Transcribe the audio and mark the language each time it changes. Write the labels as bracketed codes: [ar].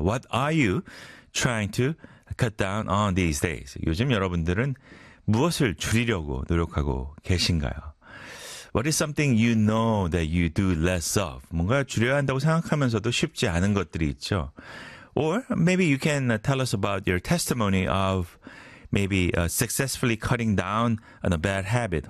[en] What are you trying to cut down on these days? [ko] 요즘 여러분들은 무엇을 줄이려고 노력하고 계신가요? [en] What is something you know that you do less of? [ko] 뭔가 줄여야 한다고 생각하면서도 쉽지 않은 것들이 있죠. [en] Or maybe you can tell us about your testimony of maybe successfully cutting down on a bad habit.